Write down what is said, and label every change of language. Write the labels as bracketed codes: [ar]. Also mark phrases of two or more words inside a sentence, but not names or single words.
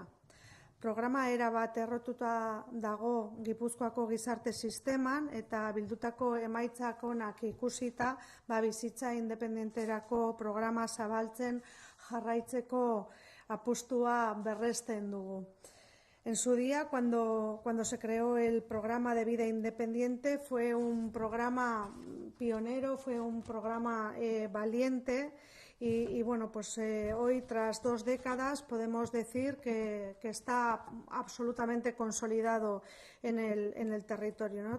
[eu] Programa erabat errotuta dago Gipuzkoako gizarte sisteman eta bildutako emaitzak onak ikusita bizitza independenterako programa zabaltzen jarraitzeko apustua berresten dugu. [es] En su día, cuando se creó el programa de vida independiente, fue un programa pionero, fue un programa valiente. Y bueno, pues hoy, tras 2 décadas, podemos decir que está absolutamente consolidado en el territorio, ¿no?